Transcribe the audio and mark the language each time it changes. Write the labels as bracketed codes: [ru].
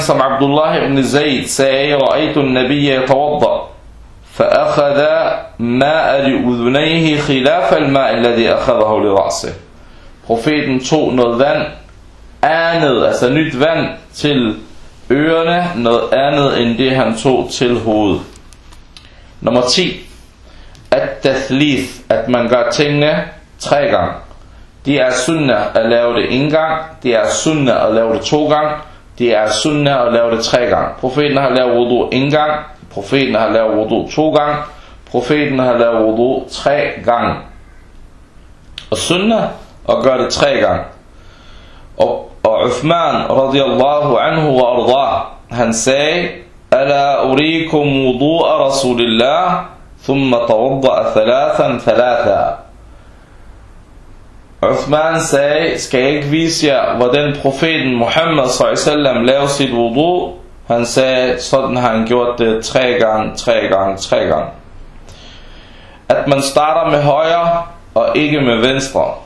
[da] som Abdullah ibn Zayd sagde, [ar] رَأَيْتُ النَّبِيَّ يَتَوَضَّ فَأَخَذَ مَاءَ لِعُذُنَيْهِ خِلَافَ الْمَاءِ الَّذِي أَخَذَهُ لِرَأْسِهِ. [da] Profeten tog noget vand, andet, altså nyt vand til ørerne, noget andet end det han tog til hovedet. Nummer 10. At-tathlith, at man gør tingene tre gange. Det er sunnah at lave det en gang. Det er sunnah at lave det to gange. Det er sunnah at lave det tre gange. Profeten har lavet wudu en gang. Profeten har lavet wudu to gange. Profeten har lavet wudu tre gange. Og sunnah at gøre det tre gange. Og Uthman radiyallahu anhu wa arda, han sagde, [ar] ألا أريكم وضوء رسول الله ثم توضأ ثلاثا ثلاثا. [da] عثمان sagde, skal jeg ikke vise jer, hvordan profeten Muhammad s.a.v. lavede sit wudu? Han sagde, sådan har han gjort det tre gange, tre gange, tre gange. At man starter med højre og ikke med venstre.